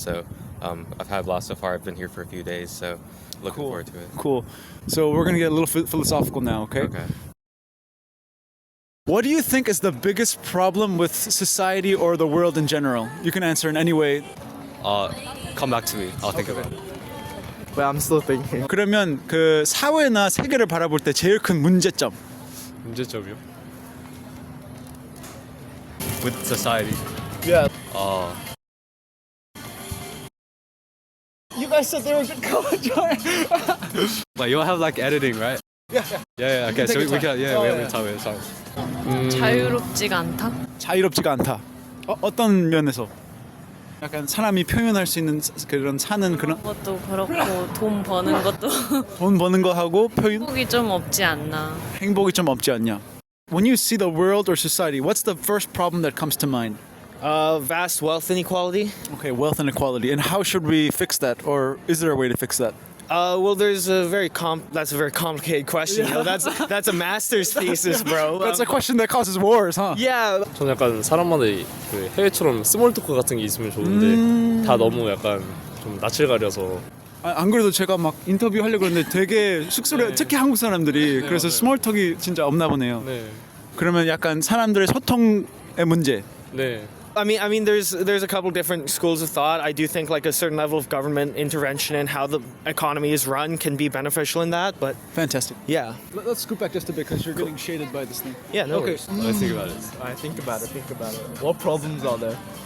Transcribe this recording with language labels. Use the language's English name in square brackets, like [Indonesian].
[English] So I've had lots so far. I've been here for a few days, so looking forward to it. Cool. So we're gonna get a little philosophical now, okay? Okay. What do you think is the biggest problem with society or the world in general? You can answer in any way. Come back to me. I'll think of it. But I'm still thinking. [Korean] 그러면 그 사회나 세계를 바라볼 때 제일 큰 문제점. 문제점이요? [English] With society. Yeah. You guys said they were good college. But you'll have like editing, right? Yeah. Okay, so we can. Yeah, we have time. [Korean] 자유롭지가 않다. 자유롭지가 않다. 어떤 면에서? 약간 사람이 표현할 수 있는 그런 사는 그런 것도 그렇고 돈 버는 것도 돈 버는 거 하고 표현 행복이 좀 없지 않나. 행복이 좀 없지 않냐? [English] When you see the world or society, what's the first problem that comes to mind? Vast wealth inequality. Okay, wealth inequality. And how should we fix that, or is there a way to fix that? Well, there's a very that's a very complicated question. You know, that's a master's thesis, bro. That's a question that causes wars, huh? Yeah. [Korean] 저는 약간 사람마다 그 해외처럼 스몰 토크 같은 게 있으면 좋은데 다 너무 약간 좀 낯을 가려서 안 그래도 제가 막 인터뷰 하려고 했는데 되게 쑥스러워. 특히 한국 사람들이 그래서 스몰 톡이 진짜 없나 보네요. 네. 그러면 약간 사람들의 소통의 문제. 네. [English] I mean, there's a couple different schools of thought. I do think like a certain level of government intervention in how the economy is run can be beneficial in that. But Fantastic. yeah, Let's scoot back just a bit because you're getting shaded by this thing. yeah, no Okay. worries. Let's think about it. I think about it. What problems are there?